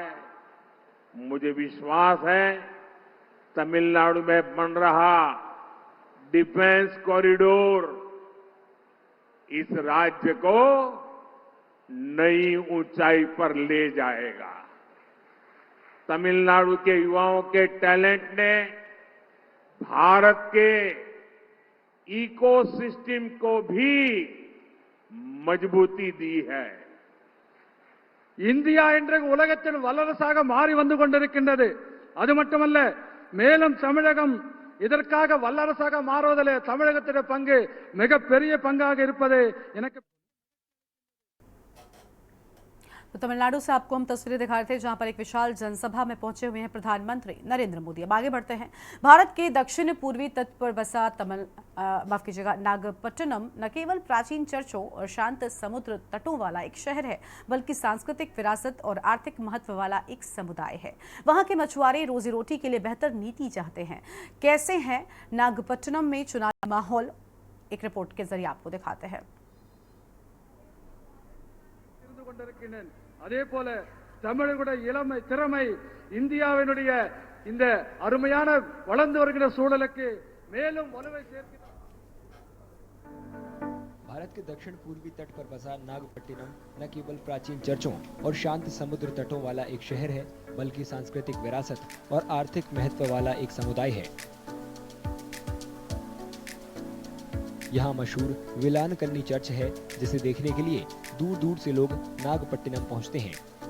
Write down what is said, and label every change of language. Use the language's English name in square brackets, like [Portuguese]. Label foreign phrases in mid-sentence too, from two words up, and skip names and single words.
[Hindi] मुझे विश्वास है तमिलनाडु में बन रहा [English] defence corridor [Hindi] इस राज्य को नई ऊंचाई पर ले जाएगा। तमिलनाडु के युवाओं के टैलेंट ने भारत के इकोसिस्टम को भी मजबूती दी है। [Tamil] இந்தியா இன்றைக்கு உலகத்தில் வல்லரசாக மாறி வந்து கொண்டிருக்கின்றது. அது மட்டுமல்ல, மேலும் தமிழகம் இதற்காக வல்லரசாக மாறுவதிலே தமிழகத்தின் பங்கு மிகப்பெரிய பங்காக இருப்பது எனக்கு [Hindi] तो तमिलनाडु से आपको हम तस्वीरें दिखा रहे थे जहां पर एक विशाल जनसभा में पहुंचे हुए हैं प्रधानमंत्री नरेंद्र मोदी। अब आगे बढ़ते हैं। भारत के दक्षिण पूर्वी तट पर बसा नागपट्टिनम न केवल प्राचीन चर्चों और शांत समुद्र तटों वाला एक शहर है, बल्कि सांस्कृतिक विरासत और आर्थिक महत्व वाला एक समुदाय है। वहां के मछुआरे रोजी रोटी के लिए बेहतर नीति चाहते हैं। कैसे है नागपट्टिनम में चुनावी माहौल, एक रिपोर्ट के जरिए आपको दिखाते हैं। [Tamil] அதே போல தமிழர்களுடைய இளமை திறமை இந்தியாவினுடைய இந்த அருமையான வளர்ந்து வருகிற சூழலுக்கு மேலும் வலுவை சேர்க்கிறது। [Hindi] भारत के दक्षिण पूर्वी तट पर बसा नागपट्टिनम न केवल प्राचीन चर्चों और शांत समुद्र तटों वाला एक शहर है, बल्कि सांस्कृतिक विरासत और आर्थिक महत्व वाला एक समुदाय है। यहाँ मशहूर वेलानकन्नी चर्च है, जिसे देखने के लिए दूर दूर से लोग नागपट्टिनम पहुँचते हैं।